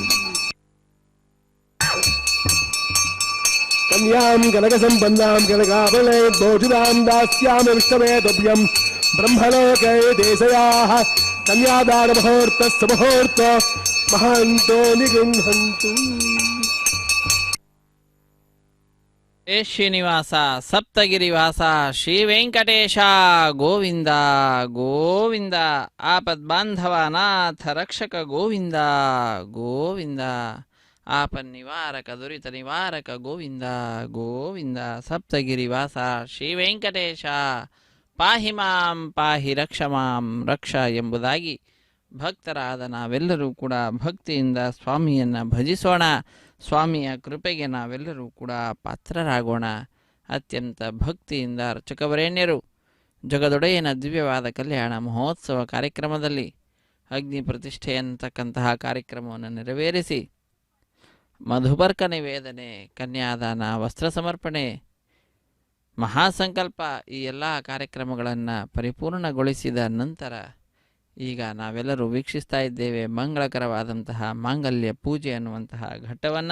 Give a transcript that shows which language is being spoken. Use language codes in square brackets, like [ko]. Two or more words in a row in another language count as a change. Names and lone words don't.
[sa] कन्यां कनकसम्पन्नां कनकाभरणे भोजितां दास्यामि विष्णवे तुभ्यं ब्रह्मलोके देशयाः कन्यादानमुहूर्तस्य मुहूर्त महान्तो निगृह्णन्तु ಶ್ರೀನಿವಾಸ ಸಪ್ತಗಿರಿವಾಸ ಶ್ರೀ ವೆಂಕಟೇಶ ಗೋವಿಂದ ಗೋವಿಂದ ಆಪದ್ಬಾಂಧವ ನಾಥ ರಕ್ಷಕ ಗೋವಿಂದ ಗೋವಿಂದ ಆಪನ್ನಿವಾರಕ ದುರಿತ ನಿವಾರಕ ಗೋವಿಂದ ಗೋವಿಂದ ಸಪ್ತಗಿರಿವಾಸ ಶ್ರೀ ವೆಂಕಟೇಶ ಪಾಹಿ ಮಾಂ ಪಾಹಿ ರಕ್ಷ ಮಾಂ ರಕ್ಷ [kn] ಎಂಬುದಾಗಿ ಭಕ್ತರಾದ ನಾವೆಲ್ಲರೂ ಕೂಡ ಭಕ್ತಿಯಿಂದ ಸ್ವಾಮಿಯನ್ನು ಭಜಿಸೋಣ. ಸ್ವಾಮಿಯ ಕೃಪೆಗೆ ನಾವೆಲ್ಲರೂ ಕೂಡ ಪಾತ್ರರಾಗೋಣ. ಅತ್ಯಂತ ಭಕ್ತಿಯಿಂದ ಅರ್ಚಕವರೇಣ್ಯರು ಜಗದೊಡೆಯನ ದಿವ್ಯವಾದ ಕಲ್ಯಾಣ ಮಹೋತ್ಸವ ಕಾರ್ಯಕ್ರಮದಲ್ಲಿ ಅಗ್ನಿ ಪ್ರತಿಷ್ಠೆ ಅನ್ನತಕ್ಕಂತಹ ಕಾರ್ಯಕ್ರಮವನ್ನು ನೆರವೇರಿಸಿ ಮಧುಪರ್ಕ ನಿವೇದನೆ, ಕನ್ಯಾದಾನ, ವಸ್ತ್ರ ಸಮರ್ಪಣೆ, ಮಹಾಸಂಕಲ್ಪ ಈ ಎಲ್ಲ ಕಾರ್ಯಕ್ರಮಗಳನ್ನು ಪರಿಪೂರ್ಣಗೊಳಿಸಿದ ನಂತರ ಈಗ ನಾವೆಲ್ಲರೂ ವೀಕ್ಷಿಸ್ತಾ ಇದ್ದೇವೆ ಮಂಗಳಕರವಾದಂತಹ ಮಾಂಗಲ್ಯ ಪೂಜೆ ಅನ್ನುವಂತಹ ಘಟ್ಟವನ್ನು.